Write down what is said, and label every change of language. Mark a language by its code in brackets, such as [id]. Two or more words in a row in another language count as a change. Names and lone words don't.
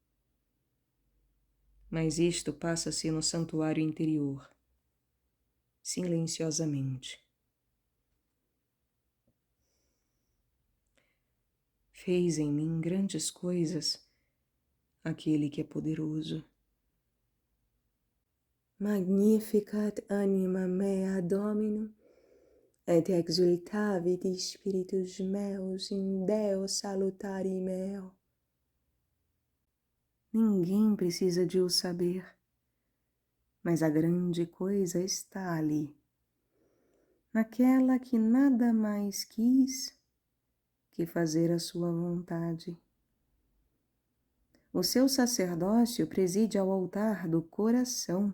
[pt] Mas isto passa-se no santuário interior, silenciosamente. Fez em mim grandes coisas aquele que é poderoso. [la] Magnificat anima mea Domino, et exultavit spiritus meus in Deo salutari meo. [pt] Ninguém precisa de o saber, mas a grande coisa está ali, naquela que nada mais quis que fazer a sua vontade. O seu sacerdócio preside ao altar do coração.